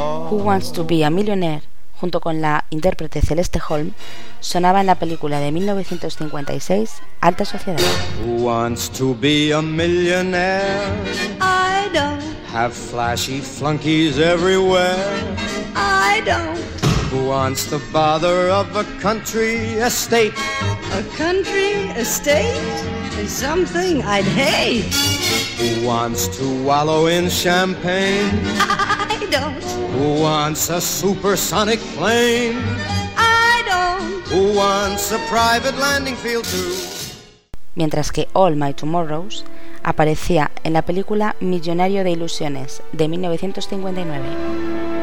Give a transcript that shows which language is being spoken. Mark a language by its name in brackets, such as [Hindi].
[Spanish] Who Wants to Be a Millionaire, junto con la intérprete Celeste Holm, sonaba en la película de 1956, Alta Sociedad. [English] Who wants to be a millionaire? I don't. Have flashy flunkies everywhere? I don't. Who wants the bother of a country estate? A country estate is something I'd hate. Who wants to wallow in champagne? I don't. Who wants a supersonic plane? I don't. Who wants a private landing field too? [Spanish] Mientras que All My Tomorrows aparecía en la película Millonario de Ilusiones de 1959.